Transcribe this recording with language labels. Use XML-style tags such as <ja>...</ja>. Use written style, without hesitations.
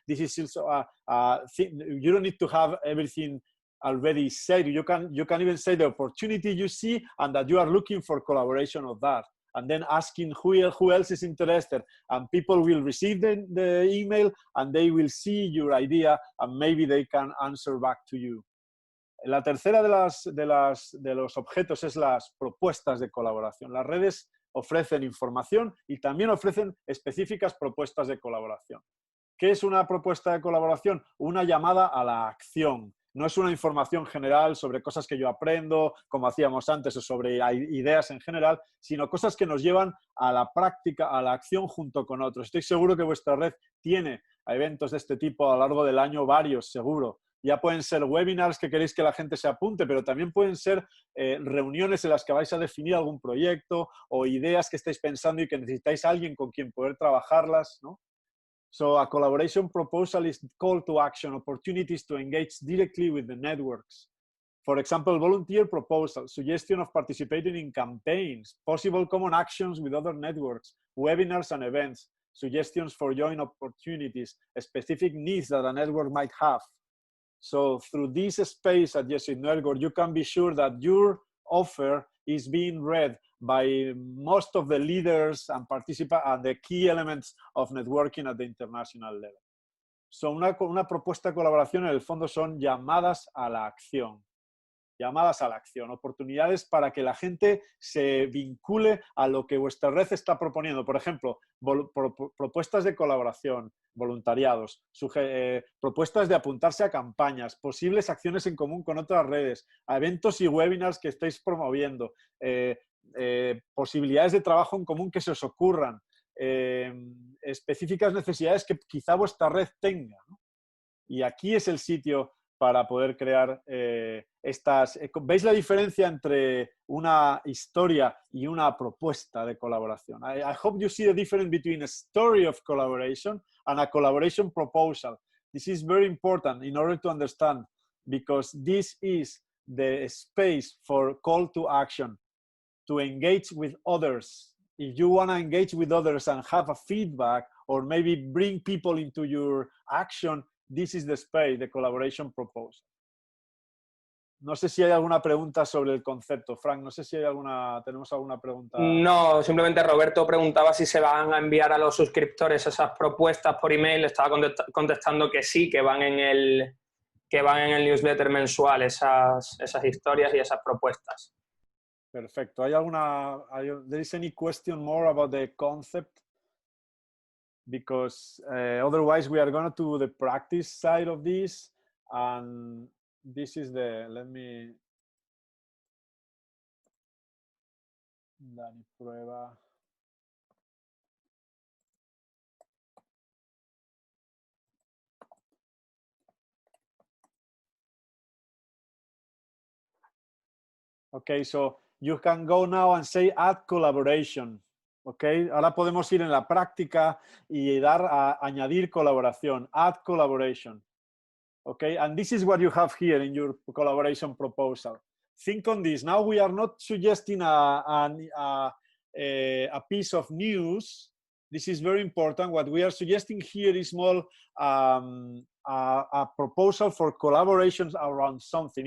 <en>This is also you don't need to have everything already said. You can even say the opportunity you see and that you are looking for collaboration of that, and then asking who else is interested, and people will receive the email and they will see your idea and maybe they can answer back to you.</en> <es>La tercera de los objetos es las propuestas de colaboración. Las redes ofrecen información y también ofrecen específicas propuestas de colaboración. ¿Qué es una propuesta de colaboración? Una llamada a la acción. No es una información general sobre cosas que yo aprendo, como hacíamos antes, o sobre ideas en general, sino cosas que nos llevan a la práctica, a la acción junto con otros. Estoy seguro que vuestra red tiene eventos de este tipo a lo largo del año, varios, seguro. Ya pueden ser webinars que queréis que la gente se apunte, pero también pueden ser reuniones en las que vais a definir algún proyecto o ideas que estáis pensando y que necesitáis a alguien con quien poder trabajarlas, ¿no?</es> <en>So a collaboration proposal is call to action, opportunities to engage directly with the networks. For example, volunteer proposal, suggestion of participating in campaigns, possible common actions with other networks, webinars and events, suggestions for joint opportunities, specific needs that a network might have. So through this space at Jesuit.Network, you can be sure that your offer is being read by most of the leaders and participants and the key elements of networking at the international level.</en> <es>So una propuesta de colaboración en el fondo son llamadas a la acción. Llamadas a la acción, oportunidades para que la gente se vincule a lo que vuestra red está proponiendo. Por ejemplo, propuestas de colaboración, voluntariados, propuestas de apuntarse a campañas, posibles acciones en común con otras redes, a eventos y webinars que estáis promoviendo, posibilidades de trabajo en común que se os ocurran, específicas necesidades que quizá vuestra red tenga, ¿no? Y aquí es el sitio para poder crear estas... ¿Veis la diferencia entre una historia y una propuesta de colaboración?</es> <en>I hope you see the difference between a story of collaboration and a collaboration proposal. This is very important in order to understand, because this is the space for call to action, to engage with others. If you want to engage with others and have a feedback, or maybe bring people into your action, this is the space, the collaboration proposal.</en> <es>No sé si hay alguna pregunta sobre el concepto. Frank, no sé si tenemos alguna pregunta. No, simplemente Roberto preguntaba si se van a enviar a los suscriptores esas propuestas por email. Estaba contestando que sí, que van en el newsletter mensual esas historias y esas propuestas. Perfecto.</es> <en>There is any question more about the concept? Because otherwise we are going to do the practice side of this, and this is let me,</en> <es>Dani prueba.</es> <en>Okay, so you can go now and say add collaboration.</en> <es>Okay, ahora podemos ir en la práctica y añadir colaboración.</es> <en>Add collaboration. Okay, and this is what you have here in your collaboration proposal. Think on this. Now we are not suggesting a piece of news. This is very important. What we are suggesting here is more a proposal for collaborations around something.</en>